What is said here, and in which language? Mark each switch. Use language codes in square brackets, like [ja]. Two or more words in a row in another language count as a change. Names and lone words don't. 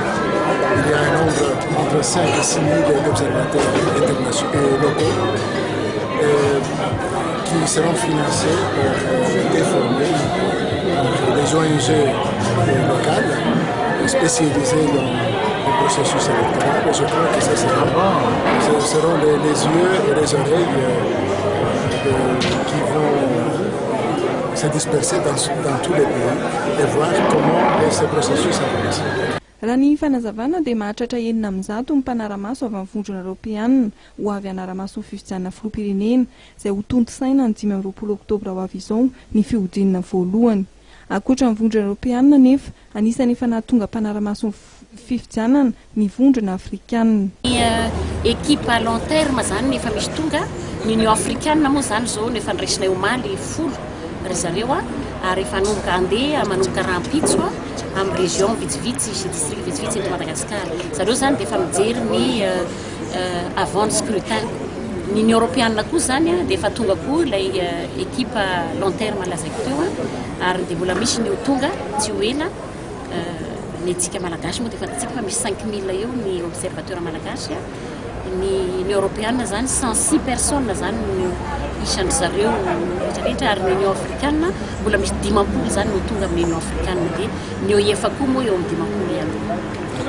[fr] Il y a un nombre entre 5 et 6 000 d'observateurs internationaux et locaux qui seront financés et formés par des ONG locales spécialisées dans le processus électoral. Et je crois que ça seront les yeux et les oreilles qui vont se disperser dans tous les pays et voir comment ce processus avance. [mg] Raha ny fanazavana dia mahatratra 900 ny mpanara-maso avy amin'ny vondrona Europeanina ho avy hanara-maso ny fifidianana filoham-pirenena izay ho tontosaina ny 20 oktobra ho avy izao ny fihodinana voalohany. Ankoatra ny vondrona Europeanina nefa anisan'ny efa nahatonga mpanara-maso ny fifidianana ny vondrona Afrikanina. [fr] Équipe à long terme [mg] zany efa misy tonga ny Union Africaine moa zany zao nefa niraisinay omaly 10 ry zareo ary efa nomboka andeha manomboka rahampitso amin'ny région vitsivitsy sy district vitsivitsy eto Madagasikara. Zareo zany dia efa mijery ny [fr] avant scrutin. [mg] Ny Union Européenne koa zany dia efa tonga koa ilay [fr] équipe à long terme [mg] lazaiko teo ary dia mbola misy ny ho tonga tsy ho ela ny antsika malagasy moa dia efa tsika fa misy 5000 eo ny observateur malagasy. Ny Union Européenne zany 106 personnes zany isan'ny zareo rehetrarehetra ary ny Union Africaine mbola misy 10 zany no tonga amin'ny Union Africaine dia ny OEF koa moa eo amin'ny 10 ihany.